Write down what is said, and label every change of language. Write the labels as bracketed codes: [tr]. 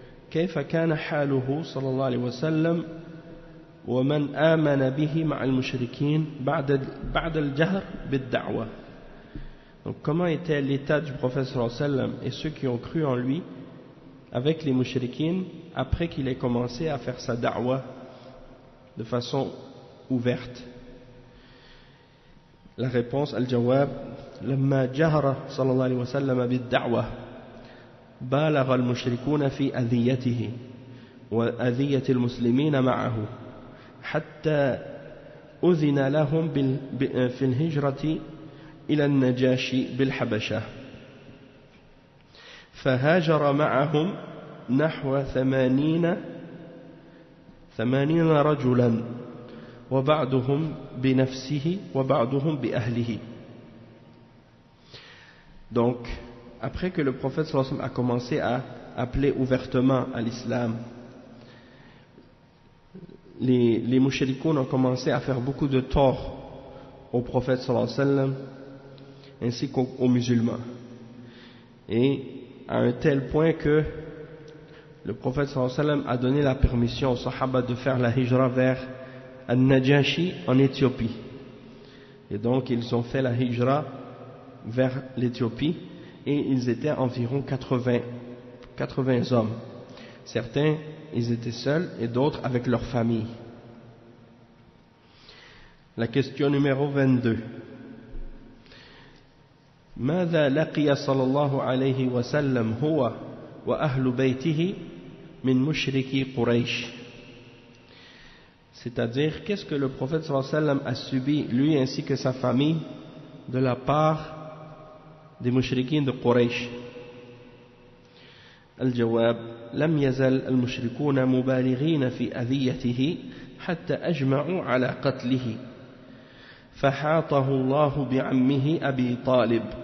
[ar] كيف كان حاله صلى الله عليه وسلم ومن آمن به مع المشركين بعد الجهر بالدعوة. [fr] Donc comment était l'état du prophète sallallahu alayhi wa sallam et ceux qui ont cru en lui avec les mushrikines après qu'il ait commencé à faire sa da'wa de façon ouverte. La réponse, [ar] al-jawab, لما جهر صلى الله عليه وسلم بالدعوة بالغ المشركون في أذيته وأذية المسلمين معه حتى أذن لهم في الهجرة إلى النجاشي بالحبشة فهاجر معهم نحو 80 رجلا وبعضهم بنفسه وبعضهم بأهله. [fr] Donc, après que le prophète sallallahu alayhi wa sallam a commencé à appeler ouvertement à l'islam, les mouchrikoun ont commencé à faire beaucoup de tort au prophète sallallahu alayhi wa sallam ainsi qu'aux musulmans. Et à un tel point que le prophète sallallahu alayhi wa sallam a donné la permission aux sahaba de faire la hijra vers Al-Najashi en Éthiopie. Et donc ils ont fait la hijra vers l'Éthiopie et ils étaient environ 80 hommes. Certains, ils étaient seuls et d'autres avec leur famille. La question numéro 22. [ar] ماذا لقي صلى الله عليه وسلم هو وأهل بيته من مشركي قريش. [fr] C'est-à-dire, qu'est-ce que le prophète sallallahu alayhi wa sallam a subi, lui ainsi que sa famille, de la part des mushrikines de Quraysh. [ar] الجواب لم يزل المشركون مبالغين في أذيته حتى أجمعوا على قتله فحاطه الله بعمه أبي طالب